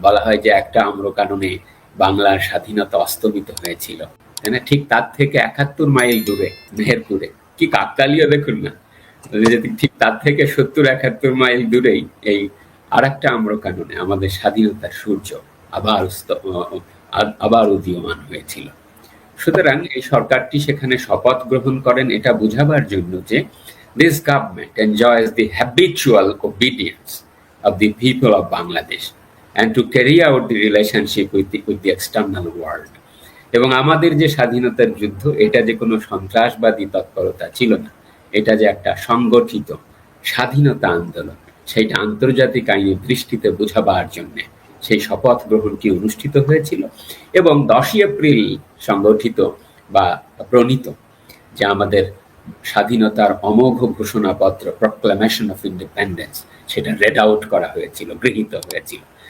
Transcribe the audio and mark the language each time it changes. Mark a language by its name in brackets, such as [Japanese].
[Bangla] বলা হয় যে একটা আম্র কাননে বাংলার স্বাধীনতা অস্তমিত হয়েছিল, তাই না। ঠিক তার থেকে ৭১ মাইল দূরে মেহেরপুরে, কি কাকতালীয় দেখুন না, যদি ঠিক তার থেকে 70-71 মাইল দূরেই এই আরেকটা আম্রকাননে আমাদের স্বাধীনতার সূর্য আবার আবার উদীয়মান হয়েছিল। সুতরাং এই সরকারটি সেখানে শপথ গ্রহণ করেন এটা বুঝাবার জন্য যে [English] this government enjoys the habitual obedience of the people of Bangladesh and to carry out the relationship with the external world. [Bangla] এবং আমাদের যে স্বাধীনতার যুদ্ধ এটা যে কোনো সন্ত্রাসবাদী তৎপরতা ছিল না, এটা যে একটা সংগঠিত স্বাধীনতা আন্দোলন, সেইটা আন্তর্জাতিক আইনের দৃষ্টিতে বোঝাবার জন্য সেই শপথ গ্রহণটি অনুষ্ঠিত হয়েছিল। এবং 10ই এপ্রিল সংগঠিত বা প্রণীত যে আমাদের স্বাধীনতার অমোঘ ঘোষণাপত্র প্রক্লামেশন অফ ইন্ডিপেন্ডেন্স, সেটা রেড আউট করা হয়েছিল, গৃহীত হয়েছিল।